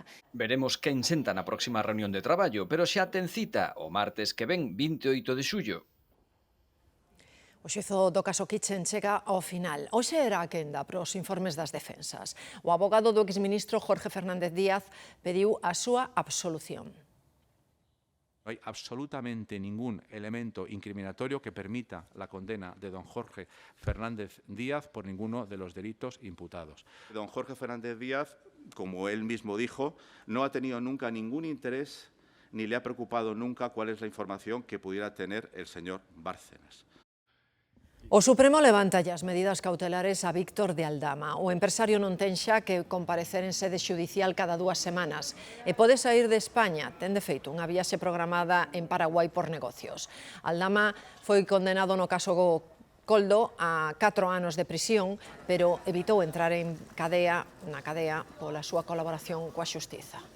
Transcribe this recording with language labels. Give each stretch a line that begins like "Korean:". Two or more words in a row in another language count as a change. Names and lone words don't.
Galician: Veremos quen senta na próxima reunión de traballo, pero xa ten cita o martes que ven, 28 de xullo. O xuízo do caso Kitchen chega ao final. Hoxe era a quenda para os informes das defensas. O abogado do exministro Jorge Fernández Díaz pediu a súa absolución.
Spanish: No hay absolutamente ningún elemento incriminatorio que permita la condena de don Jorge Fernández Díaz por ninguno de los delitos imputados. Don Jorge Fernández Díaz, como él mismo dijo, no ha tenido nunca ningún interés ni le ha preocupado nunca cuál es la información que pudiera tener el señor Bárcenas.
Galician: O Supremo levanta as medidas cautelares a Víctor de Aldama. O empresario non ten xa que comparecer en sede xudicial cada 2 semanas e pode saír de España. Ten de feito unha viaxe programada en Paraguai por negocios. Aldama foi condenado no caso Coldo a 4 anos de prisión, pero evitou entrar na cadea pola súa colaboración coa xustiza.